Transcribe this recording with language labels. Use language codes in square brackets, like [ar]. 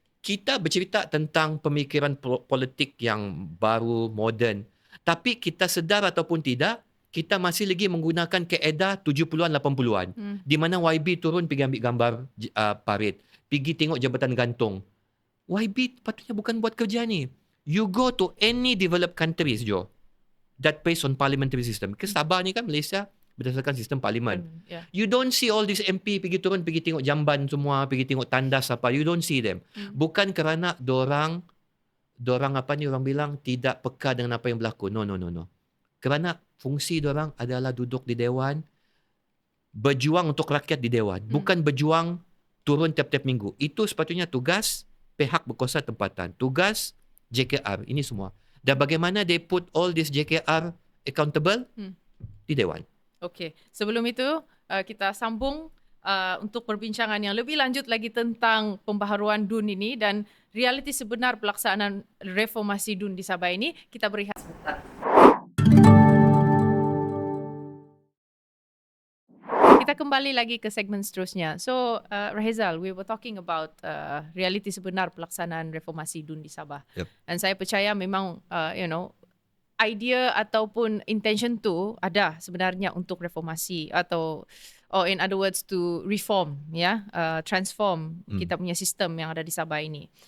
[ms] Kita bercerita tentang pemikiran politik yang baru, moden. Tapi kita sedar ataupun tidak, kita masih lagi menggunakan kaedah 70-an, 80-an. Di mana YB turun pergi ambil gambar parit. Pergi tengok jabatan gantung. YB patutnya bukan buat kerja ni. [en] You go to any developed countries, Jo, that based on parliamentary system. [ms] Ke Sabah ni kan Malaysia berdasarkan sistem parlimen. [en] You don't see all this MP [ms] pergi turun, pergi tengok jamban semua, pergi tengok tandas apa. [en] You don't see them. [ms] Bukan kerana dorang orang bilang tidak peka dengan apa yang berlaku. No. Kerana fungsi diorang adalah duduk di Dewan, berjuang untuk rakyat di Dewan. Bukan berjuang turun tiap-tiap minggu. Itu sepatutnya tugas pihak berkuasa tempatan. Tugas JKR. Ini semua. Dan bagaimana [en] they put all this JKR accountable? [ms] Di Dewan. Okey. Sebelum itu, kita sambung untuk perbincangan yang lebih lanjut lagi tentang pembaharuan DUN ini dan realiti sebenar pelaksanaan reformasi DUN di Sabah ini. Kita berehat sebentar. Kita kembali lagi ke segmen seterusnya. [en] So, Rahizal, we were talking about [ms] realiti sebenar pelaksanaan reformasi DUN di Sabah. Yep. Dan saya percaya memang, idea ataupun intention tu ada sebenarnya untuk reformasi atau [en] in other words to reform, transform [ms] kita punya sistem yang ada di Sabah ini.